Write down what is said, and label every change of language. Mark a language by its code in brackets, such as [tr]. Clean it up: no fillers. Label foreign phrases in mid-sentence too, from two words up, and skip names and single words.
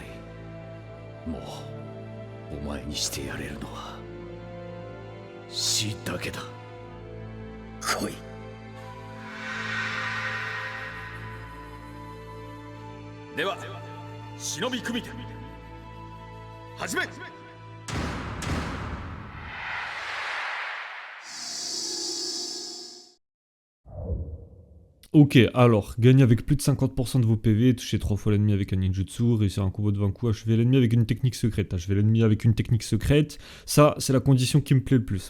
[ja] もうお前にしてやれるのは死だけだ。来い。では忍び組手始め。 [fr] Ok, alors, gagner avec plus de 50% de vos PV, toucher 3 fois l'ennemi avec un ninjutsu, réussir un combo de 20 coups, achever l'ennemi avec une technique secrète. Achever l'ennemi avec une technique secrète, ça, c'est la condition qui me plaît le plus.